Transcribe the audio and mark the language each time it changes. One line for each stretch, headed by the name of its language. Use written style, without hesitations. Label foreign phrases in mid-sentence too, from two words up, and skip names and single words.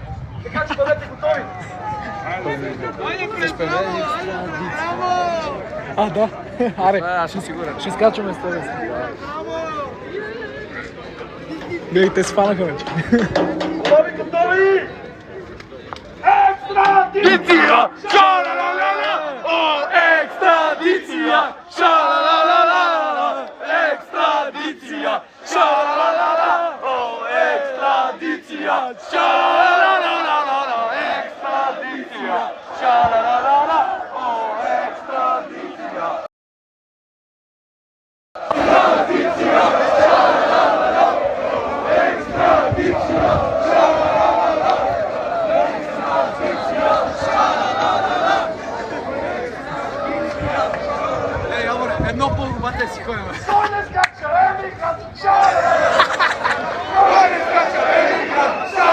Bulgarian: Така че бъдете готови. А, да. Аре, ще скачаме с тебе. Гледай, те сванаха вече. Готови, готови! Екстрадиция! Ша-ла-ла-ла-ла! О, екстрадиция! Ша-ла-ла-ла-ла! Екстрадиция! Ша-ла-ла-ла-ла! О, екстрадиция! Ша-ла-ла-ла-ла! Екстрадиция! Ша-ла-ла-ла-ла! О, екстрадиция! Екстрадиция! Ша-ла-ла-ла-ла! Екстрадиция! Едно по-рубате си ходим. Той не скача, емигрант! Той не скача, емигрант!